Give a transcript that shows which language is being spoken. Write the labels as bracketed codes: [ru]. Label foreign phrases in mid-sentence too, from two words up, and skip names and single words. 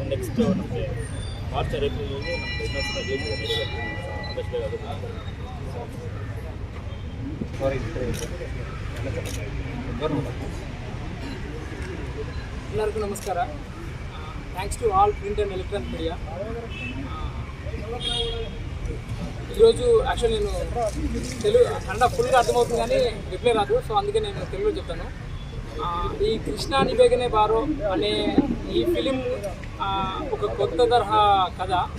[kn] ನೆಕ್ಸ್ಟ್ ನಮಗೆ ಮಾರ್ಚ್ ಏಪ್ರಿಲಲ್ಲಿ ನಮಗೆ ಇನ್ನೊಂದು ಸಿನಿಮಾ ನಡೀಬೇಕು. ಆದಷ್ಟು ಬೇಗ ಆಗುತ್ತೆ. ಎಲ್ಲರಿಗೂ ನಮಸ್ಕಾರ. [en] Thanks to all print and electronic media. [te] ఈరోజు యాక్చువల్ నేను తెలుగు కన్నడ ఫుల్గా అర్థమవుతుంది కానీ రిప్లై రాదు. సో అందుకే నేను తెలుగులో చెప్తాను. ఈ కృష్ణ నీ బేగనే బారో అనే ఈ ఫిలిం ఒక కొత్త తరహా కథ.